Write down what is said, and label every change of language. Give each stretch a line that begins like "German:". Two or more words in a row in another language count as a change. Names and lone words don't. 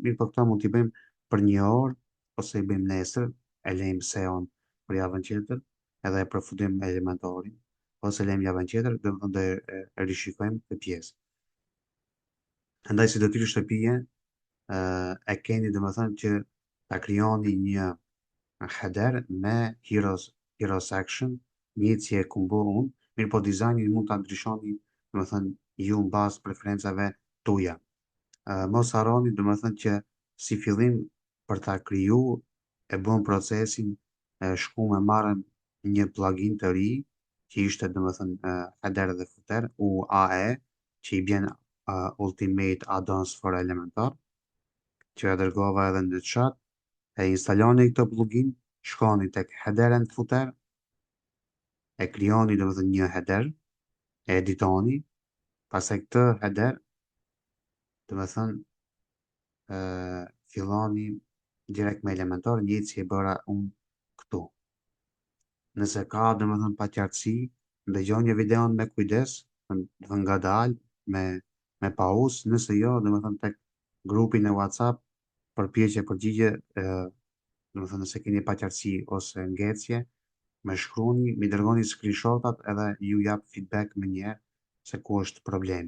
Albanian: Mirë po këto mund t'i bëjmë për një orë ose i bëjmë nesër, e lejmë SEO-n për javën tjetër, edhe e përfundojmë me elementarin, ose lejmë javën tjetër, do e rishikojmë këtë pjesë. Andaj si detyrë shtëpie, e keni domethënë që ta krijoni një header me
English: heroes action,
Albanian: njëjtë si e kam bërë unë, mirë po dizajnin mund ta ndryshoni domethënë ju mbas preferencave tuaja. Mos harroni domethënë që si fillim për ta kriju e bën procesin, shku me marrën një plugin të ri që ishte domethënë header dhe footer UAE që i bjen Ultimate Add-ons for Elementor, që e dërgova edhe në chat, e instaloni këtë plugin, shkoni tek
English: header and footer,
Albanian: e krijoni domethënë një header, e editoni, pastaj këtë header domethënë filloni direkt me Elementor, njëjtë si e bëra unë këtu. Nëse ka domethënë paqartësi, ndëgjoni videon me kujdes, dhe ngadalë, me pauzë, nëse jo, domethënë tek grupin e WhatsApp, përpjekje përgjigje, domethënë nëse keni paqartësi ose ngecje, me shkruani, mi dërgoni screenshotat edhe ju jap feedback më njëherë se ku është problemi.